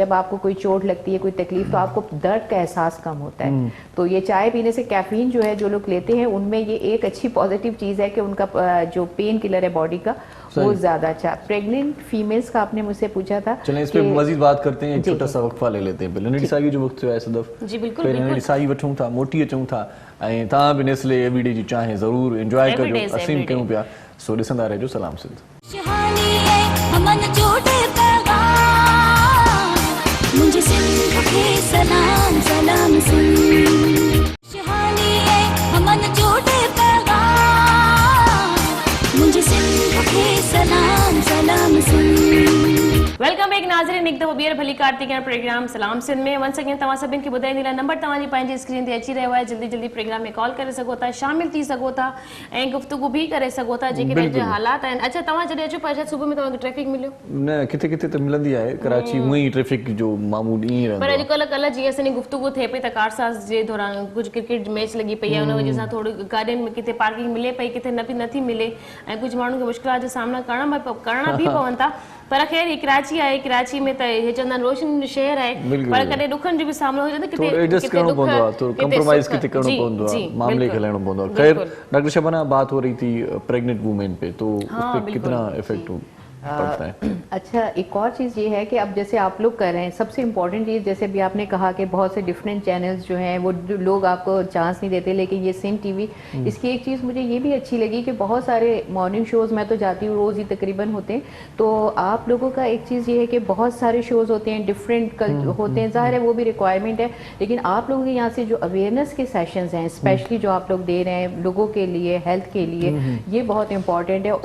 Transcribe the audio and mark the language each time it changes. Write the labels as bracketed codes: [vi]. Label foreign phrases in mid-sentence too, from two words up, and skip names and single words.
[ur] جب آپ کو کوئی چوٹ لگتی ہے، کوئی تکلیف، تو آپ کو درد کا احساس کم ہوتا ہے. تو یہ چائے پینے سے کیفین جو ہے جو لوگ لیتے ہیں ان میں یہ ایک اچھی پازیٹو چیز ہے کہ ان کا جو [en] pain killer [ur] ہے باڈی کا وہ زیادہ اچھا. [en] pregnant females [ur] کا آپ نے مجھ سے پوچھا تھا, چلیں اس پہ مزید بات کرتے ہیں، ایک چھوٹا سا وقفہ لے لیتے ہیں. [sd] पहले नडी जो वक्त है सदफ [ur] جی بالکل [sd] नडी साई वठूं था, मोटी अचूं था, ऐं तव्हां बि नेस्ले एवरीडे जी चांहि ज़रूर एंजॉय कजो, असीम कयूं पिया। सो ॾिसंदा रहिजो सलाम सिंध। मुझे सिंध के सलाम सलाम सिंध, शहानी है हमन जोड़े पैगाम, मुझे सिंध के सलाम सलाम सिंध। [en] welcome back [sd] नाज़रीन, एक हिकु दफ़ो ॿीहर भली कार्तिक प्रोग्राम सलाम सिंध में [en] one second [sd] तव्हां सभिनि खे ॿुधाईंदी लाइ नंबर तव्हांजी पंहिंजी स्क्रीन ते अची रहियो आहे, जल्दी जल्दी प्रोग्राम में कॉल करे सघो था, शामिल थी सघो था ऐं गुफ़्तगू बि करे सघो था जेके अॼु हालात आहिनि। अच्छा तव्हां जॾहिं अचो पर सुबुह में तव्हांखे ट्रैफिक मिलियो? न किथे किथे त मिलंदी आहे, कराची हूअं ई ट्रैफिक जो मामूल ईअं रहंदो पर आहे। अॼुकल्ह कल्ह जीअं असांजी गुफ़्तगू थिए पई त कारसाज़ जे दौरान कुझु क्रिकेट मैच लॻी पई आहे, उन वजह सां थोरी गाॾियुनि में किथे पार्किंग मिले पई, किथे नथी मिले ऐं कुझु माण्हुनि खे मुश्किलात जो सामना करणा बि पवनि था। पर ख़ैर ही कराची आहे, कराची में त हे चवंदा आहिनि रोशन शहर आहे, पर कॾहिं ॾुखनि जो बि सामनो हो जाए, थोड़ो एडजस्ट करणो पवंदो आहे, थोड़ो कंप्रोमाइज किथे करणो पवंदो आहे, मामले खे हलाइणो पवंदो आहे। [ur] خیر ڈاکٹر شبانہ، بات ہو رہی تھی [en] pregnant women [ur] پہ، تو اس پہ کتنا ایفیکٹ پڑتا ہے? اچھا، ایک اور چیز یہ ہے کہ اب جیسے آپ لوگ کر رہے ہیں، سب سے امپورٹنٹ چیز جیسے بھی آپ نے کہا کہ بہت سے [en] different channels [ur] جو ہیں وہ لوگ آپ کو چانس نہیں دیتے، لیکن یہ سندھ ٹی وی، اس کی ایک چیز مجھے یہ بھی اچھی لگی کہ بہت سارے [en] morning shows, [ur] میں تو جاتی ہوں روز ہی تقریباً ہوتے ہیں، تو آپ لوگوں کا ایک چیز یہ ہے کہ بہت سارے شوز ہوتے ہیں، ڈفرنٹ ہوتے ہیں، ظاہر ہے وہ بھی ریکوائرمنٹ ہے، لیکن آپ لوگوں کے یہاں سے جو اویئرنیس کے سیشنز ہیں اسپیشلی جو آپ لوگ دے رہے ہیں لوگوں کے لیے، ہیلتھ کے لیے، یہ بہت امپورٹنٹ ہے.